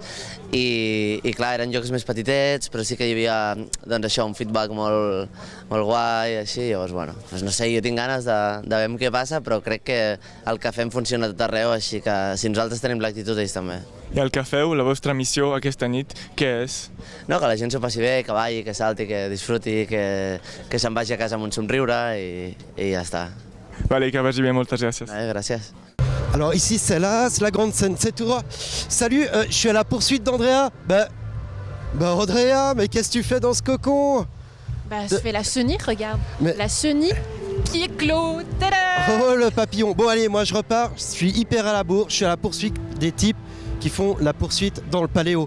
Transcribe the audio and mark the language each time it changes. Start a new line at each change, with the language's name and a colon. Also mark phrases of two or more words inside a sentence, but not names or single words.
Catalan: I clar, eren llocs més petitets, però sí que hi havia doncs, això, un feedback molt guai, així, llavors, bueno, doncs no sé, jo tinc ganes de veure què passa, però crec que el que fem funciona a tot arreu, així que si nosaltres tenim l'actitud, ells també. I el que feu, la vostra missió aquesta nit, què és? No, que la gent s'ho passi bé, que balli, que salti, que disfruti, que se'n vagi a casa amb un somriure i ja està. Vale, que vagi bé, moltes gràcies. Gràcies.
French: Alors ici c'est la grande scène, c'est tout droit. Salut, je suis à la poursuite d'Andrea. Bah Andrea, mais qu'est-ce que tu fais dans ce cocon? Je fais la chenille, regarde. Mais- La chenille qui éclot. Tada! Oh le papillon. Bon allez, moi je repars, je suis hyper à la bourre, je suis à la poursuite des types qui font la poursuite dans le paléo.